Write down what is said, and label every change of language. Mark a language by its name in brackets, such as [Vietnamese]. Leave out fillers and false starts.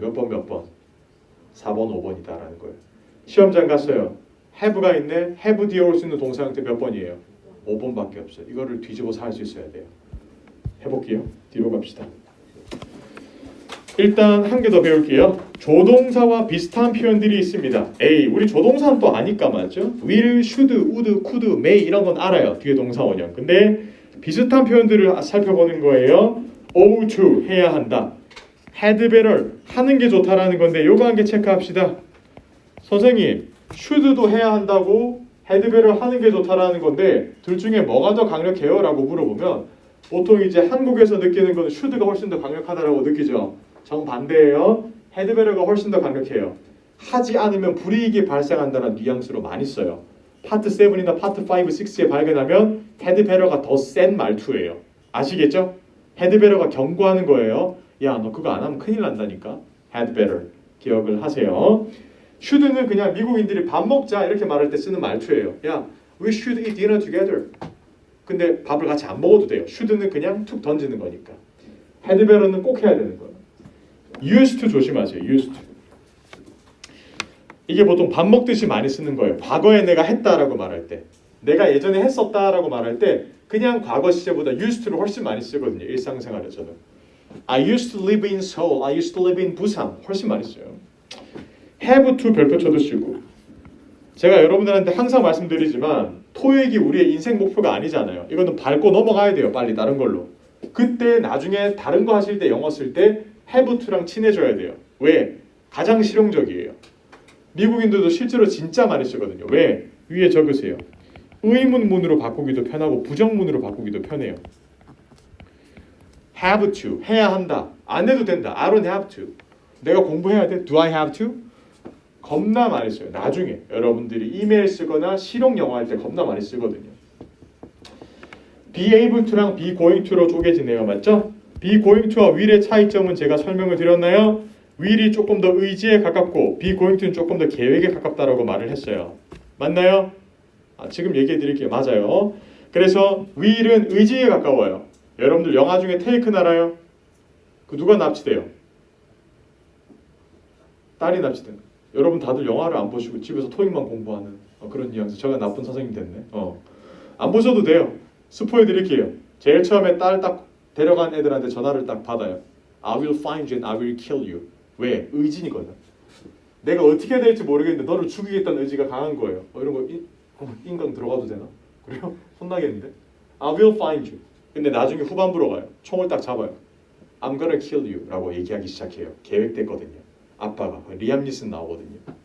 [Korean] 몇 번 몇 번? 4번 5번이다라는 거예요. 시험 잘 갔어요. have가 있네. have 뒤에 올 수 있는 동사 형태 몇 번이에요? 5번밖에 없어요. 이거를 뒤집어서 할 수 있어야 돼요. 해볼게요. 뒤로 갑시다. 일단 한 개 더 배울게요. 조동사와 비슷한 표현들이 있습니다. A, 우리 조동사는 또 아니까 맞죠? will, should, would, could, may 이런 건 알아요. 뒤에 동사 원형. 근데 비슷한 표현들을 살펴보는 거예요. ought to 해야 한다. had better 하는 게 좋다라는 건데 요거 한 개 체크합시다. 선생님, should도 해야 한다고 had better 하는 게 좋다라는 건데 둘 중에 뭐가 더 강력해요? 라고 물어보면 보통 이제 한국에서 느끼는 거는 should가 훨씬 더 강력하다라고 느끼죠. 정반대예요. had better가 훨씬 더 강력해요. 하지 않으면 불이익이 발생한다는 뉘앙스로 많이 써요. 파트 7이나 파트 5, 6에 발견하면 had better가 더 센 말투예요. 아시겠죠? had better가 경고하는 거예요. 야, 너 그거 안 하면 큰일 난다니까. had better 기억을 하세요. should는 그냥 미국인들이 밥 먹자 이렇게 말할 때 쓰는 말투예요. [English] 야, we should eat dinner together. [Korean] 근데 밥을 같이 안 먹어도 돼요. should는 그냥 툭 던지는 거니까. had better는 꼭 해야 되는 거예요. used to 조심하세요. used to. 이게 보통 밥 먹듯이 많이 쓰는 거예요. 과거에 내가 했다라고 말할 때, 내가 예전에 했었다라고 말할 때 그냥 과거 시제보다 used to를 훨씬 많이 쓰거든요. 일상생활에서는. [English] I used to live in Seoul. I used to live in Busan. [Korean] 훨씬 많이 써요. have to 별표 쳐두시고. 제가 여러분들한테 항상 말씀드리지만 토익이 우리의 인생 목표가 아니잖아요. 이거는 밟고 넘어가야 돼요. 빨리 다른 걸로. 그때 나중에 다른 거 하실 때 영어 쓸 때 have to랑 친해져야 돼요. 왜? 가장 실용적이에요. 미국인들도 실제로 진짜 많이 쓰거든요. 왜? 위에 적으세요. 의문문으로 바꾸기도 편하고 부정문으로 바꾸기도 편해요. have to 해야 한다. 안 해도 된다. [English] I don't have to. [Korean] 내가 공부해야 돼. [English] Do I have to? [Korean] 겁나 많이 써요. 나중에 여러분들이 이메일 쓰거나 실용 영어 할 때 겁나 많이 쓰거든요. be able to랑 be going to로 쪼개지네요. 맞죠? be going to와 will의 차이점은 제가 설명을 드렸나요? will이 조금 더 의지에 가깝고 be going to는 조금 더 계획에 가깝다라고 말을 했어요. 맞나요? 지금 얘기해 드릴게요. 맞아요. 그래서 will은 의지에 가까워요. 여러분들 영화 중에 테이큰 알아요? 그 누가 납치돼요? 딸이 납치된. 여러분 다들 영화를 안 보시고 집에서 토익만 공부하는 그런 뉘앙스. 제가 나쁜 선생님 됐네. 안 보셔도 돼요. 스포해 드릴게요. 제일 처음에 딸 딱 데려간 애들한테 전화를 딱 받아요. [English] I will find you and I will kill you. [Korean] 왜? 의지니거든. 내가 어떻게 될지 모르겠는데 너를 죽이겠다는 의지가 강한 거예요. 이런 거 인강 들어가도 되나? 그래요? 혼나겠는데? [English] I will find you. [Korean] 근데 나중에 후반부로 가요. 총을 딱 잡아요. [English] I'm gonna kill you [Korean] 라고 얘기하기 시작해요. 계획됐거든요. 아빠가 리암 니슨 나오거든요.